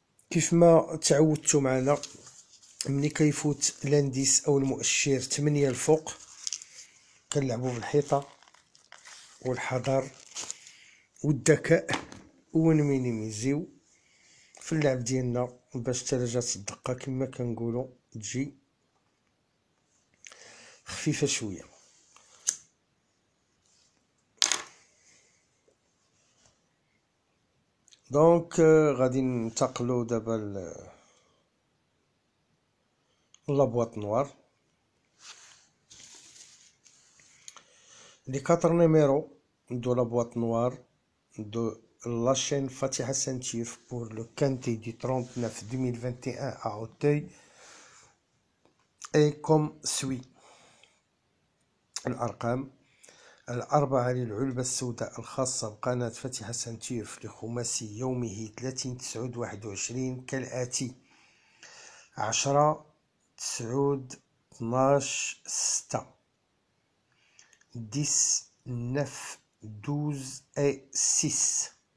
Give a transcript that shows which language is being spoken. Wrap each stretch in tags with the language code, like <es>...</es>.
<ar>كيف ما تعودتوا معنا، ملي كيفوت لانديس او المؤشر 8 الفوق كنلعبوا بالحيطه والحذر والذكاء، ونمينيميزيو في اللعب ديالنا باش تلجات الدقه كما كنقولوا تجي خفيفه شويه. دونك غادي ننتقلو دابا لابواط نوار.</ar> <fr>Les quatre numéros de la boîte noire de la chaîne Fatiha Saint-Tirf pour le quintet du 39/2021 à Auteuil est comme suit.</fr> <ar>الأرقام: 4 للعلبة السوداء الخاصة بقناة فاتحة سانتيرف لخماسي يومه 30/9/21 كالآتي: 10 9 12 6 10 9 12 et 6.</ar>